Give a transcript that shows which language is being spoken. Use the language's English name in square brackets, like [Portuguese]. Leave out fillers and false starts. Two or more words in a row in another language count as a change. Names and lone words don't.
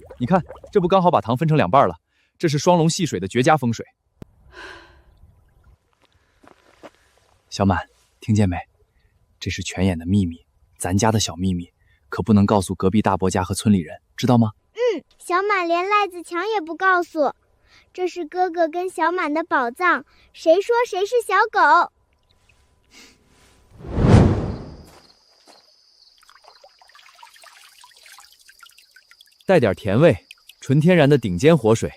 [Chinese] 你看，這不剛好把塘分成2半了？這是雙龙戏水的絕佳風水。小滿，聽見沒？這是泉眼的秘密，咱家的小秘密，可不能告訴隔壁大伯家和村里人，知道吗？小滿連賴子強也不告訴，這是哥哥跟小滿的寶藏，誰說誰是小狗？帶點甜味，純天然的頂尖活水。